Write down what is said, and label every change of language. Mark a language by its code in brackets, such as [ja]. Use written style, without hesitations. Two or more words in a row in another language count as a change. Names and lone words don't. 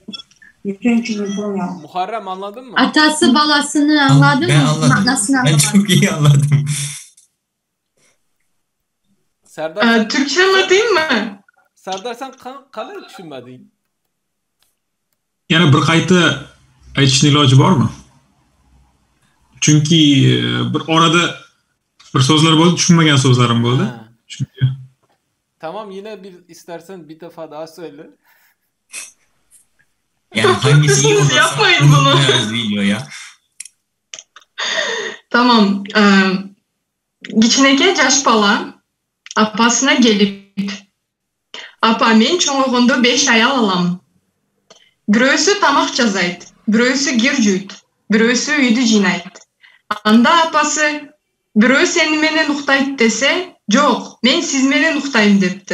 [tr] Muharrem anladın mı? Atası balasını anladın Ben mı? anladım. Manasını Ben anlamadım. çok iyi anladım. Serdar, Türkçe anlatayım mı? Serdar sen kalır düşünmedin. [uz] Yani bir qayta aytishning iloji bormi? Chunki bir orada bir so'zlar bo'ldi, tushunmagan so'zlarim bo'ldi. Ha. Chunki [tr] Tamam, yine istersen bir defa daha söyle. Yani hangisi iyi olursa Yapmayın onu bunu. koyarız videoya. Tamam. [ky] Кичинекей жаш бала апасына келип, апа, мен чоңойгондо 5 аял алам. Бирөөсү тамак жазайт, бирөөсү кир жууйт, бирөөсү үйдү жыйнайт. Анда апасы, бирөө сени менен уктайт десе, жок, мен сиз менен уктайм дептир.